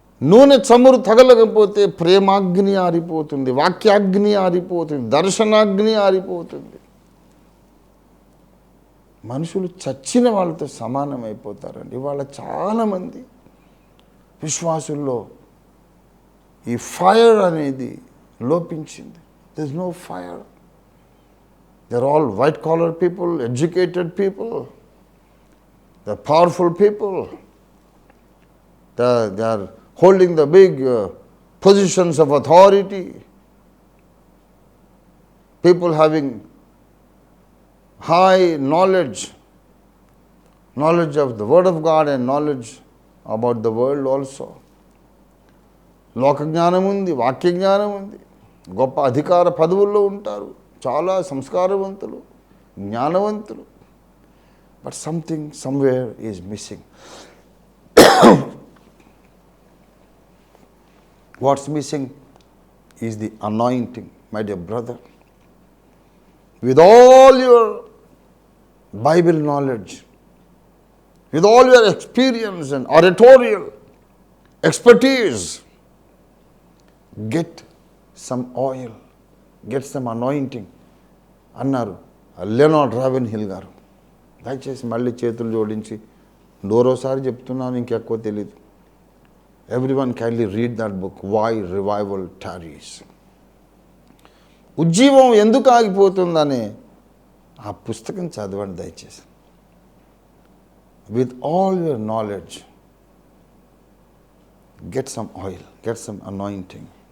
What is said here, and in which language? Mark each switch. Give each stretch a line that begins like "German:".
Telugu: నూనె చమురు తగలకపోతే ప్రేమాగ్ని ఆరిపోతుంది, వాక్యాగ్ని ఆరిపోతుంది, దర్శనాగ్ని ఆరిపోతుంది. మనుషులు చచ్చిన వాళ్ళతో సమానమైపోతారండి. ఇవాళ చాలామంది విశ్వాసుల్లో ఈ ఫైర్ అనేది లోపించింది.
English: There is no fire. They are all white collar people, educated people, they are powerful people, they are holding the big positions of authority, people having high knowledge of the word of God and knowledge about the world also.
Telugu: లోక జ్ఞానం ఉంది, వాక్య జ్ఞానం ఉంది, గొప్ప అధికార పదవుల్లో ఉంటారు, చాలా సంస్కారవంతులు, జ్ఞానవంతులు.
English: But something somewhere is missing. What's missing is the anointing, my dear brother. With all your Bible knowledge, with all your experience and oratorial expertise, get some oil, get some anointing
Telugu: అన్నారు Leonard రావెన్హిల్ గారు. దయచేసి మళ్ళీ చేతులు జోడించి నోరోసారి చెప్తున్నాను, ఇంకెక్కువ తెలీదు.
English: Everyone kindly read that book, Why Revival Tarries.
Telugu: ఉజ్జీవం ఎందుకు ఆగిపోతుందనే ఆ పుస్తకం చదవండి దయచేసి.
English: With all your knowledge, get some oil, get some anointing.